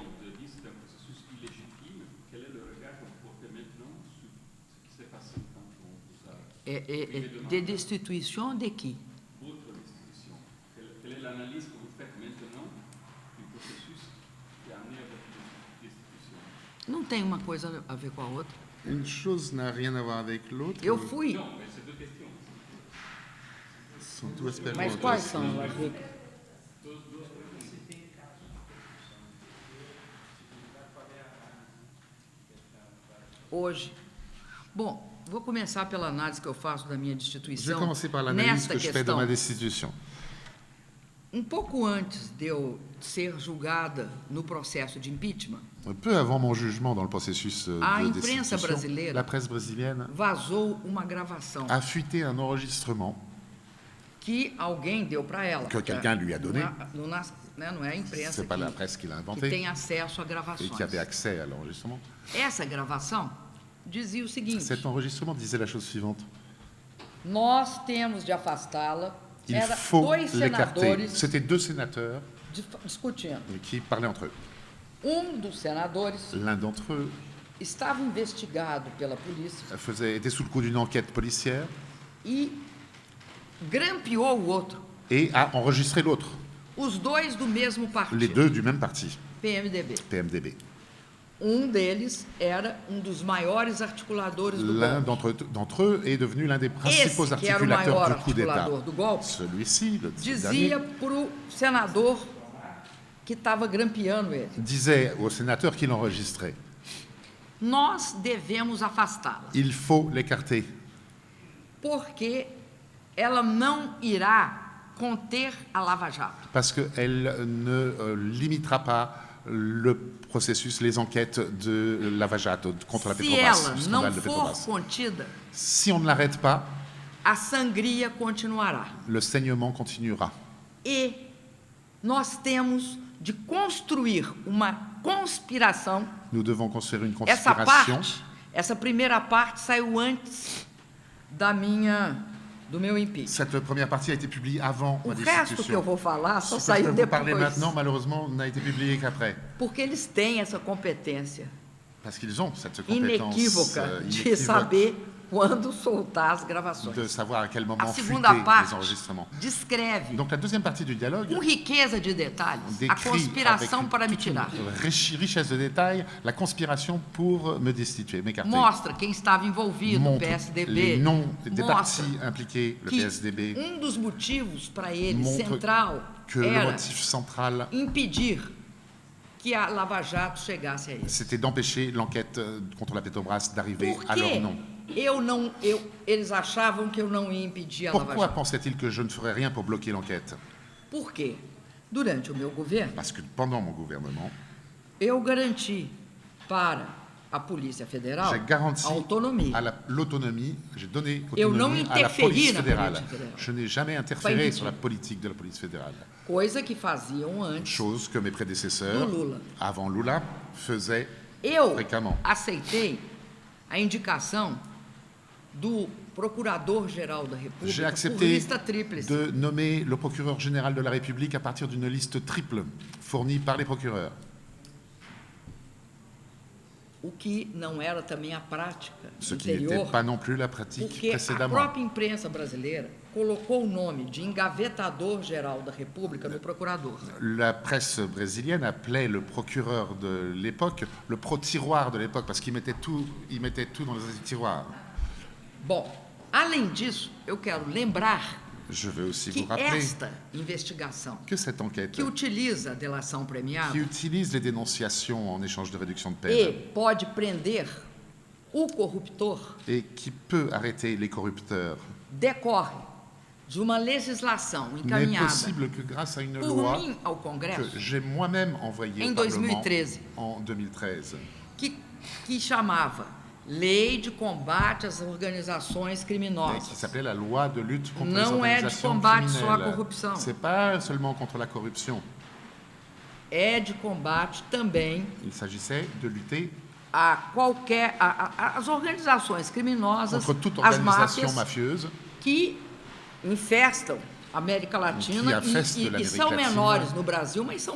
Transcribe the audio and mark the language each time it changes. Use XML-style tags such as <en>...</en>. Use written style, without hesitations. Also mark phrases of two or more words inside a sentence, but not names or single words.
<fr>Vous avez dit que c'est un processus illégitime. Quel est le regard que vous portez maintenant sur ce qui s'est passé quand on vous a</fr> <pt>De destituição de qui?</pt> <fr>votre destitution? Quelle est l'analyse que vous faites maintenant du processus qui a amené à votre destitution?</fr> <pt>Não tem uma coisa a ver com a outra.</pt> <fr>Une chose n'a rien à voir avec l'autre.</fr> <pt>Eu fui.</pt> <fr>Non, mais c'est deux questions. Ce sont deux aspects</fr> <pt>Mas</pt> <fr>différents.</fr> <pt>quais são as duas? Hoje. Bom, vou começar pela análise que eu faço da minha</pt> <fr>Je vais</fr> <pt>destituição.</pt> <fr>commencer par l'analyse</fr> <pt>Nesta</pt> <fr>que je fais de</fr> <pt>questão,</pt> <fr>ma destitution.</fr> <pt>pouco antes de eu ser julgada no processo de impeachment,</pt> <fr>Peu avant mon jugement dans le processus</fr> <pt>A</pt> <fr>de</fr> <pt>imprensa</pt> <fr>destitution,</fr> <pt>brasileira</pt> <fr>la presse brésilienne</fr> <pt>vazou uma gravação</pt> <fr>a fuité un enregistrement</fr> <pt>que alguém deu para ela.</pt> <fr>Que quelqu'un lui a donné.</fr> <pt>Não é a imprensa</pt> <fr>c'est pas la</fr> <pt>que</pt> <fr>presse qui l'a</fr> <pt>tem</pt> <fr>inventé</fr> <pt>acesso a</pt> <fr>et</fr> <pt>gravações.</pt> <fr>qui avait accès à l'enregistrement.</fr> <pt>Essa gravação dizia o seguinte:</pt> <fr>Cet enregistrement disait la chose suivante.</fr> <pt>nós temos de afastá-la.</pt> <fr>Il</fr> <pt>Era</pt> <fr>faut</fr> <pt>dois</pt> <fr>l'écarter.</fr> <pt>senadores</pt> <fr>C'était deux sénateurs</fr> <pt>discutindo.</pt> <fr>qui parlaient entre eux.</fr> <pt>Dos senadores</pt> <fr>L'un d'entre eux</fr> <pt>estava investigado pela polícia</pt> <fr>était sous le coup d'une enquête policière</fr> <pt>e grampeou o outro.</pt> <fr>et a enregistré l'autre.</fr> <pt>Os dois do mesmo</pt> <fr>Les</fr> <pt>partido,</pt> <fr>deux du même parti,</fr> <pt>PMDB.</pt> <fr>PMDB.</fr> <pt>Deles era dos maiores articuladores do</pt> <fr>L'un</fr> <pt>golpe.</pt> <fr>d'entre eux est devenu l'un des principaux</fr> <pt>Esse, que era o</pt> <fr>articulateurs</fr> <pt>maior</pt> <fr>du coup d'État.</fr> <pt>articulador do golpe,</pt> <fr>Celui-ci, le</fr> <pt>dizia</pt> <fr>dernier,</fr> <pt>para o senador que estava grampeando ele:</pt> <fr>disait au sénateur qui l'enregistrait.</fr> <pt>nós devemos afastá-la,</pt> <fr>Il faut l'écarter</fr> <pt>porque ela não irá conter a Lava Jato.</pt> <fr>parce qu'elle ne limitera pas le processus, les enquêtes de Lava Jato contre la</fr> <pt>Se</pt> <fr>Petrobras,</fr> <pt>ela</pt> <fr>le</fr> <pt>não</pt> <fr>scandale de</fr> <pt>for</pt> <fr>Petrobras.</fr> <pt>contida,</pt> <fr>Si on ne l'arrête pas,</fr> <pt>a sangria continuará.</pt> <fr>le saignement continuera.</fr> <pt>E nós temos de construir uma conspiração.</pt> <fr>Nous devons construire une</fr> <pt>Essa</pt> <fr>conspiration.</fr> <pt>parte, essa primeira parte saiu antes do meu impeachment.</pt> <fr>Cette première partie a été publiée avant</fr> <pt>O</pt> <fr>ma</fr> <pt>resto que eu</pt> <fr>destitution.</fr> <pt>vou falar só</pt> <fr>Ce que je</fr> <pt>saiu</pt> <fr>peux vous parler</fr> <pt>depois,</pt> <fr>maintenant, malheureusement, n'a été publié qu'après.</fr> <pt>porque eles têm essa competência</pt> <fr>Parce qu'ils ont cette compétence</fr> <pt>inequívoca de</pt> <fr>inéquivoque</fr> <pt>saber quando soltar as gravações.</pt> <fr>de savoir à quel moment</fr> <pt>A</pt> <fr>fuiter</fr> <pt>segunda</pt> <fr>les</fr> <pt>parte</pt> <fr>enregistrements.</fr> <pt>descreve</pt> <fr>Donc la deuxième partie du dialogue</fr> <pt>com riqueza de detalhes a</pt> <fr>décrit</fr> <pt>conspiração</pt> <fr>avec</fr> <pt>para me</pt> <fr>toute une</fr> <pt>tirar.</pt> <fr>richesse de détails la conspiration pour me destituer, m'écarter.</fr> <pt>Mostra quem estava envolvido, o</pt> <fr>Montre les</fr> <pt>PSDB.</pt> <fr>noms des</fr> <pt>Mostra</pt> <fr>partis impliqués, le</fr> <pt>que</pt> <fr>PSDB,</fr> <pt>dos motivos para ele,</pt> <fr>montre</fr> <pt>central,</pt> <fr>que le</fr> <pt>era</pt> <fr>motif central,</fr> <pt>impedir que a Lava Jato chegasse a ele.</pt> <fr>c'était d'empêcher l'enquête contre la Petrobras d'arriver</fr> <pt>Por</pt> <fr>à leur</fr> <pt>que</pt> <fr>nom.</fr> <pt>eles achavam que eu não ia impedir a Lava</pt> <fr>Pourquoi</fr> <pt>Jato?</pt> <fr>pensaient-ils que je ne ferais rien pour bloquer l'enquête?</fr> <pt>Por quê? Durante o meu governo,</pt> <fr>Parce que pendant mon gouvernement,</fr> <pt>eu garanti para a Polícia Federal</pt> <fr>j'ai garanti</fr> <pt>a autonomia.</pt> <fr>à l'autonomie, j'ai donné</fr> <pt>Eu não</pt> <fr>autonomie à la</fr> <pt>interferi</pt> <fr>police</fr> <pt>na</pt> <fr>fédérale.</fr> <pt>política fédéral.</pt> <fr>Je n'ai jamais Pas interféré</fr> <pt>impedir.</pt> <fr>sur la politique de la police fédérale.</fr> <pt>Coisa que faziam antes.</pt> <fr>Chose que mes prédécesseurs,</fr> <pt>Do Lula.</pt> <fr>avant Lula, faisaient</fr> <pt>Eu</pt> <fr>fréquemment.</fr> <pt>aceitei a indicação do Procurador-Geral da</pt> <fr>J'ai</fr> <pt>República por</pt> <fr>accepté</fr> <pt>lista tríplice.</pt> <fr>de nommer le procureur général de la République à partir d'une liste triple fournie par les procureurs.</fr> <pt>O que não era também a prática</pt> <fr>Ce qui n'était</fr> <pt>anterior,</pt> <fr>pas non plus la pratique</fr> <pt>porque a</pt> <fr>précédemment.</fr> <pt>própria imprensa brasileira colocou o nome de engavetador-geral da República no procurador.</pt> <fr>La presse brésilienne appelait le procureur de l'époque le pro-tiroir de l'époque parce qu'il mettait tout dans les tiroirs.</fr> <pt>Bom, além disso, eu quero lembrar</pt> <fr>Je veux aussi</fr> <pt>que</pt> <fr>vous rappeler</fr> <pt>esta investigação,</pt> <fr>que cette enquête</fr> <pt>que utiliza a delação premiada</pt> <fr>qui utilise les dénonciations en échange de réduction de</fr> <pt>e</pt> <fr>peine</fr> <pt>pode prender o corruptor,</pt> <fr>et qui peut arrêter les corrupteurs</fr> <pt>decorre de uma legislação</pt> <fr>n'est</fr> <pt>encaminhada</pt> <fr>possible que grâce à une</fr> <pt>por</pt> <fr>loi</fr> <pt>mim ao Congresso,</pt> <fr>que j'ai moi-même envoyée</fr> <pt>Em</pt> <fr>au Parlement</fr> <pt>2013.</pt> <fr>en 2013,</fr> <pt>que chamava Lei de Combate às Organizações</pt> <fr>qui</fr> <pt>Criminosas.</pt> <fr>s'appelait la loi de lutte contre</fr> <pt>Não</pt> <fr>les</fr> <pt>é de</pt> <fr>organisations</fr> <pt>combate só à</pt> <fr>criminelles.</fr> <pt>corrupção.</pt> <fr>C'est pas seulement contre la corruption.</fr> <pt>É de combate também</pt> <fr>Il s'agissait de lutter</fr> <pt>a qualquer as organizações criminosas,</pt> <fr>contre toute</fr> <pt>as</pt> <fr>organisation</fr> <pt>máfias</pt> <fr>mafieuse</fr> <pt>que infestam a América Latina</pt> <fr>infestent</fr> <pt>e</pt> <fr>l'Amérique</fr> <pt>são</pt> <fr>latine.</fr> <pt>menores no Brasil, mas são</pt>